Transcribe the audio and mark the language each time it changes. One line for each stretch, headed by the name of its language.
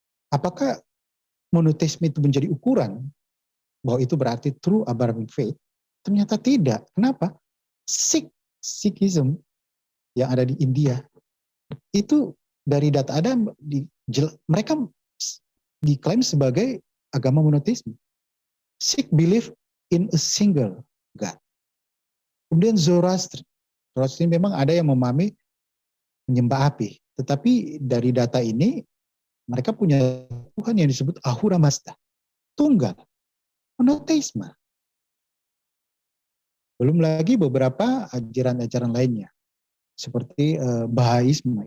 Indonesian: Apakah monoteisme itu menjadi ukuran bahwa itu berarti
English: true Abrahamic faith?
Indonesian: Ternyata tidak. Kenapa? Sikhism yang ada di India itu dari data ada mereka diklaim sebagai agama monoteisme.
English: Sikh believe in a single God.
Indonesian: Kemudian Zoroaster ini memang ada yang memahami menyembah api, tetapi dari data ini mereka punya Tuhan yang disebut Ahura Mazda, tunggal, monoteisme. Belum lagi beberapa ajaran-ajaran lainnya, seperti Bahaisme.